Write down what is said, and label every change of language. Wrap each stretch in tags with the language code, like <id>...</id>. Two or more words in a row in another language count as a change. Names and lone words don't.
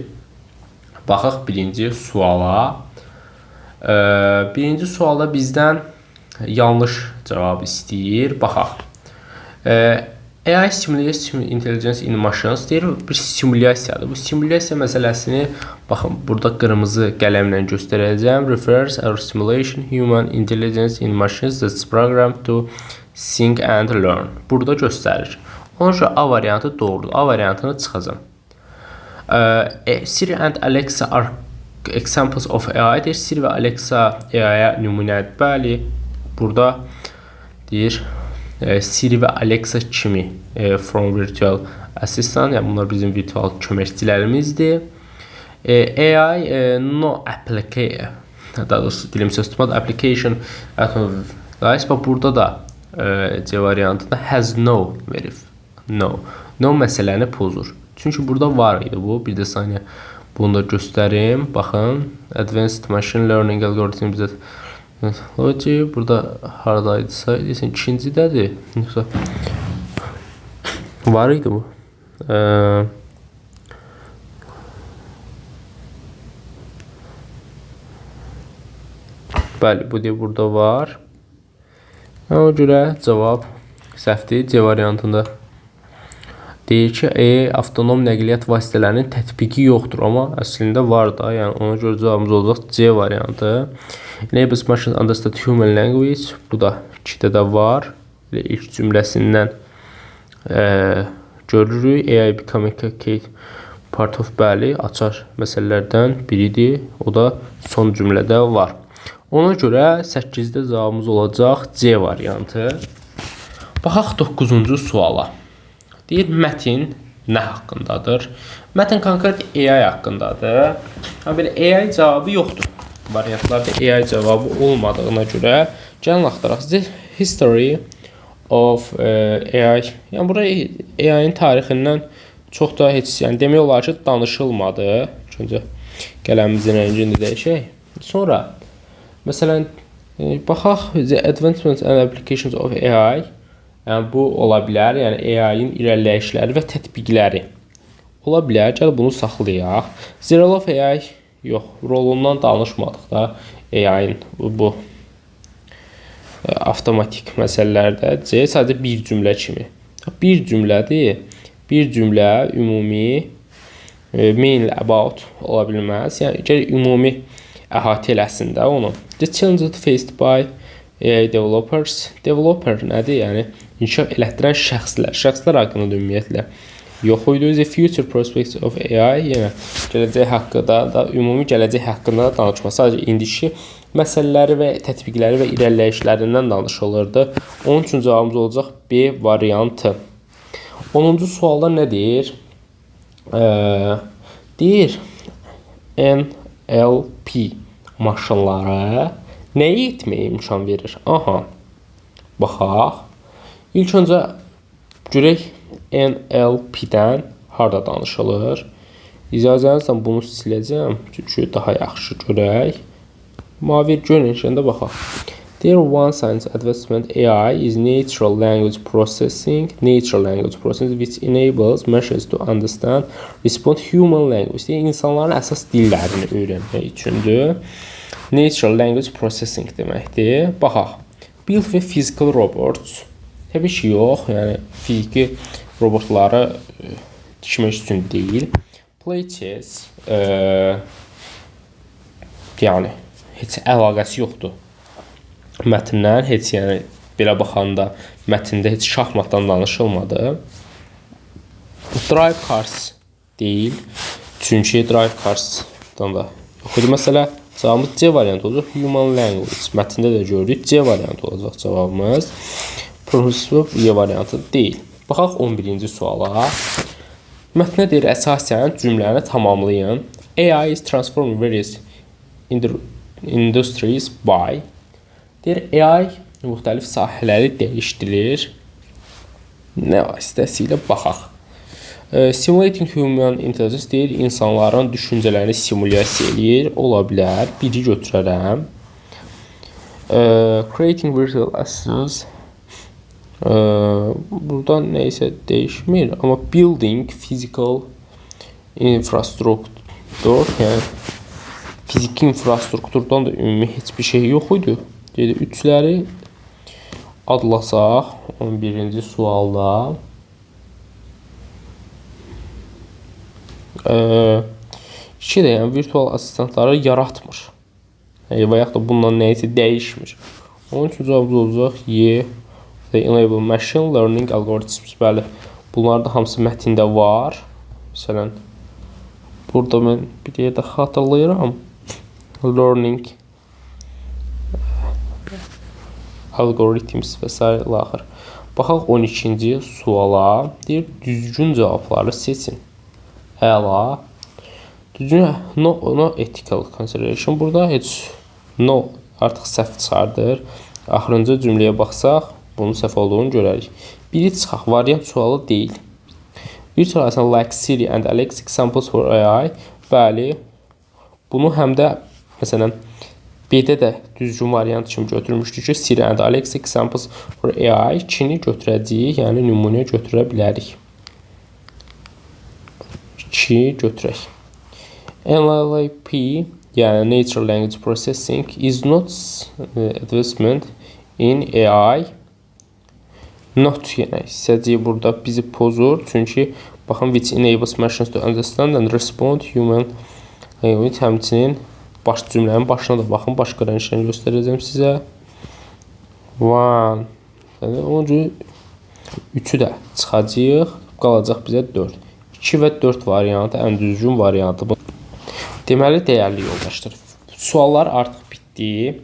<az>Baxaq birinci suala. Birinci sualda bizdən yanlış cavab istəyir.</az> <en>Baxaq. AI simulates intelligence in machines</en> <az>deyir, bir simulyasiyadır. Bu simulyasiya məsələsini baxın, burada qırmızı qələmlə göstərəcəm.</az> <en>Refers or simulation human intelligence in machines that's programmed to think and learn.</en> <az>Burada göstərir. Onun üçün A variantı doğrudur. A variantını çıxacam.</az> <en>Siri and Alexa are examples of AI deyir.</en> <az>Siri və Alexa AI-yə nümunədir. Bəli, burada deyir Siri və Alexa kimi</az> <en>from virtual assistant,</en> <az>yəni bunlar bizim virtual köməkçilərimizdir.</az> <en>AI no application,</en> <az>daha doğrusu dilim söz tutmadı, application bax burada da C variantında</az> <en>has no</en> <az>verib. No məsələni pozur. Çünki burada var idi bu. Bir də saniyə bunu da göstərim. Baxın,</az> <en>advanced machine learning algorithm</en> <az>bizə logic burada haradaydısa, deyəsən ikincidədir. Yoxsa var idi bu. Bəli, bu deyir burada var. Ona görə cavab səhvdir. C variantında deyir ki, avtonom nəqliyyat vasitələrinin tətbiqi yoxdur, amma əslində var da, yəni ona görə cavabımız olacaq C variantı.</az> <en>Enables machines understand human language,</en> <az>bu da 2-də də var. İlk cümləsindən görürük.</az> <en>AI becoming a key part of,</en> <az>bəli, açar məsələlərdən biridir. O da son cümlədə var. Ona görə 8-də cavabımız olacaq C variantı. Baxaq 9-cu suala. Deyir, mətin nə haqqındadır? Mətin konkret AI haqqındadır. Belə AI cavabı yoxdur. Variantlarda AI cavabı olmadığına görə gəlin axtaraq.</az> <en>History of AI.</en> <az>Yəni buraya AI-nin tarixindən çox da heç, yəni demək olar ki, danışılmadı. Öncə qələmimizin rəngini dəyişək. Sonra məsələn baxaq</az> <en>the advancements and applications of AI.</en> <az>Yəni bu ola bilər, yəni AI-in irəliləyişləri və tətbiqləri ola bilər. Gəl bunu saxlayaq.</az> <en>The role of AI</en> <az>yox, rolundan danışmadıq da AI-in bu avtomatik məsələlərdə. C sadəcə bir cümlə kimi. Bir cümlədir. Bir cümlə ümumi</az> <en>mainly about</en> <az>ola bilməz. Yəni gəl ümumi əhatə eləsin də onu.</az> <en>The challenges faced by AI developers.</en> <az>Developer nədir? Yəni inkişaf elətdirən şəxslər. Şəxslər haqqında ümumiyyətlə yox idi.</az> <en>The future prospects of AI,</en> <az>yəni gələcək haqqında da, ümumi gələcək haqqında danışma. Sadəcə indiki məsələləri və tətbiqləri və irəliləyişlərindən danışılırdı. Onun üçün cavabımız olacaq B variantı. 10-cu sualda nə deyir? Deyir, NLP maşınlara nəyi etməyə imkan verir? Aha, baxaq. İlk öncə görək NLP-dən harda danışılır. İcazənizlə bunu siləcəm, çünki daha yaxşı görək. Mavi görünüşündə baxaq.</az> <en>There one science advancement AI is natural language processing, which enables machines to understand, respond human language.</en> <az>İnsanların əsas dillərini öyrənmək üçündür.</az> <en>Natural language processing</en> <az>deməkdir. Baxaq.</az> <en>Build with physical robots.</en> <az>Təbii ki, yox, yəni fiziki robotları tikmək üçün deyil.</az> <en>Play chess,</en> <az>yəni heç əlaqəsi yoxdur mətndən, heç yəni belə baxanda mətndə heç şahmatdan danışılmadı.</az> <en>Drive cars</en> <az>deyil, çünki</az> <en>drive carsdan</en> <az>da yox idi məsələ. Cavabımız C variantı olacaq.</az> <en>Human language,</en> <az>mətndə də görürük, C variantı olacaq cavabımız. Professor E variantı deyil. Baxaq 11-ci suala. Mətnə deyir, əsasən cümləni tamamlayın.</az> <en>AI is transforming various industries by.</en> <az>Deyir, AI müxtəlif sahələri dəyişdirir. Nə vasitəsilə baxaq.</az> <en>Simulating human intelligence</en> <az>deyir, insanların düşüncələrini simulyasiya eləyir. Ola bilər. Biri götürərəm.</az> <en>Creating virtual assets.</en> <az>Burada</az> <tr>neyse değişmir ama</tr> <en>building physical</en> <az>infrastruktur, yəni fiziki infrastrukturdan da ümumi heç bir şey yox idi. Dedi, üçləri adlasaq 11-ci sualda. İki də yəni virtual assistantları yaratmır. Və yaxud da bundan nəyəsə dəyişmir. Onun üçün cavabımız olacaq Y.</az> <en>They enable machine learning algorithms.</en> <az>Bəli, bunlar da hamısı mətndə var. Məsələn, burada mən bir yerdə xatırlayıram.</az> <en>Learning algorithms və s.</en> <az>axır. Baxaq 12-ci suala. Deyir, düzgün cavabları seçin. Əla. Düzgün,</az> <en>no ethical consideration.</en> <az>Burada heç no artıq səhv çıxardır. Axırıncı cümləyə baxsaq, bunun səhv olduğunu görərik. Biri çıxaq, variant sualı deyil.</az> <en>Virtual assistant like Siri and Alexa examples for AI.</en> <az>Bəli, bunu həm də məsələn B-də də düzgün variant kimi götürmüşdük ki,</az> <en>Siri and Alexa examples for AI</en> <az>2-ni götürəcəyik, yəni nümunə götürə bilərik. 2 götürək.</az> <en>NLP, yəni Natural Language Processing is not advancement in AI. Not,</en> <az>yəni hissəcəyi burada bizi pozur. Çünki baxın, which enables machines to understand and respond human language. Həmçinin baş cümlənin başına da baxın, başqa rənglərini göstərəcəm sizə.</az> <en>One.</en> <az>Yəni, onun üçün 3-ü də çıxacaq, qalacaq bizə 4. 2 və 4 variantı ən düzgün variantı. Deməli, dəyərli yoldaşlar, suallar artıq bitdi.</az>